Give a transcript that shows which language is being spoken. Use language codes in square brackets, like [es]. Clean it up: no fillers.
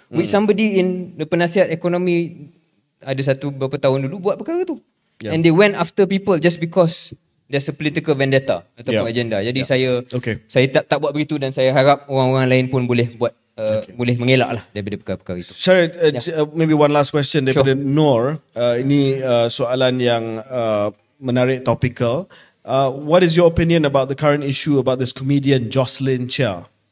[en] With somebody in the [ms] penasihat ekonomi ada beberapa tahun dulu buat perkara tu. Yeah. [en] And they went after people just because there's a political vendetta ataupun agenda. [ms] Jadi saya tak buat begitu, dan saya harap orang-orang lain pun boleh buat boleh mengelak lah daripada perkara-perkara itu. [en] Sorry, maybe one last question daripada Noor. [ms] Ini soalan yang menarik, [en] topical. What is your opinion about the current issue about this comedian Jocelyn Chia?